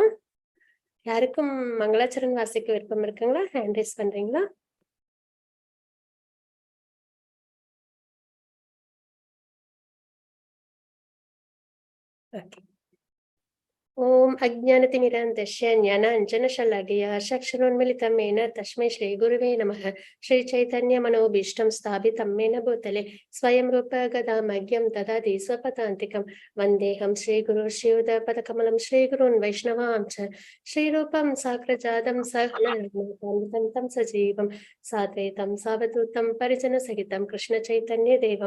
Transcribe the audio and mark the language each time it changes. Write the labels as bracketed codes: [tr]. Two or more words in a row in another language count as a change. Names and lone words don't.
[ta] யாருக்கும் மங்களாச்சரண் வாசிக்க விருப்பம் இருக்குங்களா? [en] hand raise [ta] பண்றீங்களா? ஓகே. [sa] ॐ अज्ञानतिमिरान्धस्य ज्ञानाञ्जनशलाकया चक्षुरुन्मीलितं येन तस्मै श्री गुरुवे नमः. श्री चैतन्य मनोभीष्टं स्थापितं येन भूतले स्वयं रूप गदामह्यं ददाति स्वपदान्तिकं वन्देऽहं श्रीगुरुं श्रीयुतपदकमलं श्रीगुरून् वैष्णवां च श्रीरूपं साग्रजातं सहगणरघुनाथान्वितं सजीवं साद्वैतं सावधूतं परिजनसहितं कृष्णचैतन्यदेवं